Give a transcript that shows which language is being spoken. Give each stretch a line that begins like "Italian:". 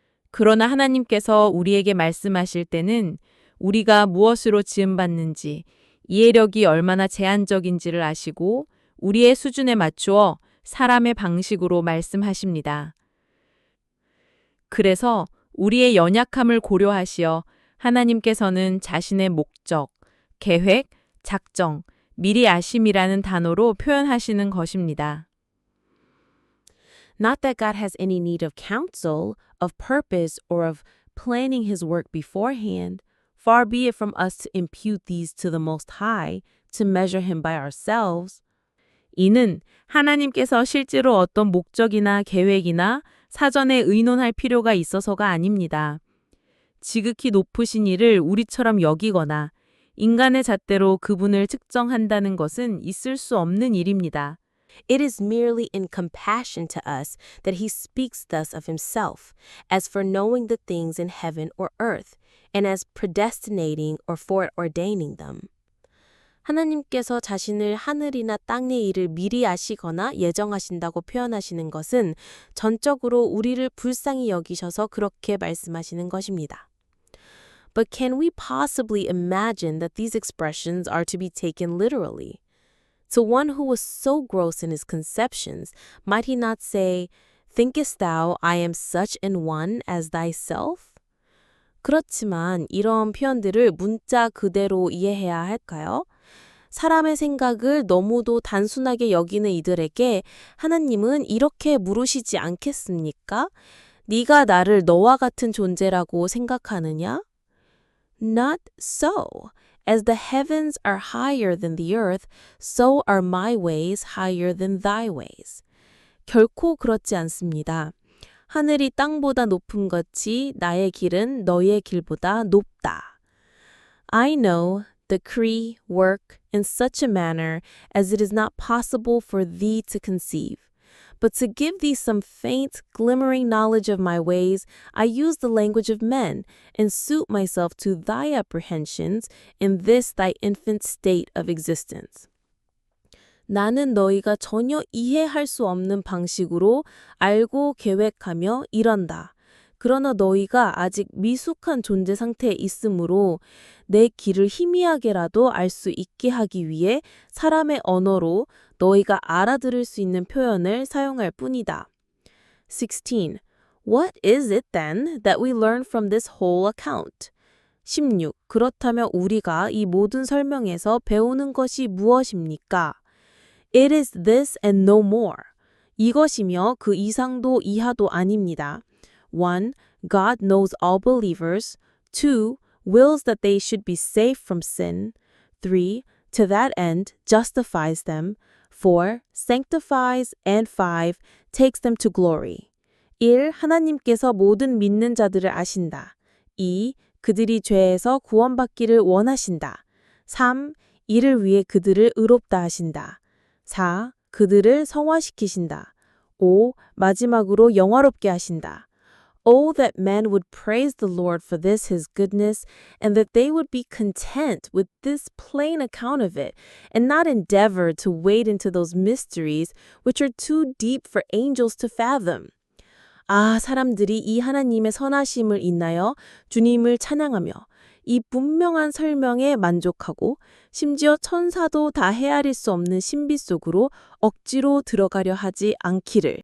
Korean: 그러나 하나님께서 우리에게 말씀하실 때는 우리가 무엇으로 지음받는지, 이해력이 얼마나 제한적인지를 아시고 우리의 수준에 맞추어 사람의 방식으로 말씀하십니다. 그래서 우리의 연약함을 고려하시어 하나님께서는 자신의 목적, 계획, 작정, 미리 아심이라는 단어로 표현하시는 것입니다.
English: Not that God has any need of counsel, of purpose, or of planning his work beforehand. Far be it from us to impute these to the Most High, to measure him by ourselves.
Korean: 이는 하나님께서 실제로 어떤 목적이나 계획이나 사전에 의논할 필요가 있어서가 아닙니다. 지극히 높으신 이를 우리처럼 여기거나 인간의 잣대로 그분을 측정한다는 것은 있을 수 없는 일입니다.
English: It is merely in compassion to us that he speaks thus of himself, as for knowing the things in heaven or earth, and as predestinating or foreordaining them.
Korean: 하나님께서 자신을 하늘이나 땅의 일을 미리 아시거나 예정하신다고 표현하시는 것은 전적으로 우리를 불쌍히 여기셔서 그렇게 말씀하시는 것입니다.
English: But can we possibly imagine that these expressions are to be taken literally? To one who was so gross in his conceptions, might he not say, Thinkest thou I am such an one as thyself?
Korean: 그렇지만 이런 표현들을 문자 그대로 이해해야 할까요? 사람의 생각을 너무도 단순하게 여기는 이들에게 하나님은 이렇게 물으시지 않겠습니까? 네가 나를 너와 같은 존재라고 생각하느냐?
English: Not so. As the heavens are higher than the earth, so are my ways higher than thy ways.
Korean: 결코 그렇지 않습니다. 하늘이 땅보다 높음 같이 나의 길은 너의 길보다 높다.
English: I know, decree, work in such a manner as it is not possible for thee to conceive. But to give thee some faint, glimmering knowledge of my ways, I use the language of men, and suit myself to thy apprehensions in this thy infant state of existence.
Korean: 나는 너희가 전혀 이해할 수 없는 방식으로 알고 계획하며 이런다. 그러나 너희가 아직 미숙한 존재 상태에 있으므로 내 길을 희미하게라도 알 수 있게 하기 위해 사람의 언어로 너희가 알아들을 수 있는 표현을 사용할 뿐이다.
English: 16. What is it then that we learn from this whole account? 16.
Korean: 그렇다면 우리가 이 모든 설명에서 배우는 것이 무엇입니까?
English: It is this and no more.
Korean: 이것이며 그 이상도 이하도 아닙니다.
English: 1. God knows all believers. 2. Wills that they should be safe from sin. 3. To that end, justifies them. 4. Sanctifies. And 5. Takes them to glory. 1.
Korean: 하나님께서 모든 믿는 자들을 아신다. 2. 그들이 죄에서 구원받기를 원하신다. 3. 이를 위해 그들을 의롭다 하신다. 4. 그들을 성화시키신다. 5. 마지막으로 영화롭게 하신다.
English: Oh, that men would praise the Lord for this his goodness, and that they would be content with this plain account of it, and not endeavor to wade into those mysteries which are too deep for angels to fathom.
Korean: 아, 사람들이 이 하나님의 선하심을 인하여 주님을 찬양하며 이 분명한 설명에 만족하고 심지어 천사도 다 헤아릴 수 없는 신비 속으로 억지로 들어가려 하지 않기를.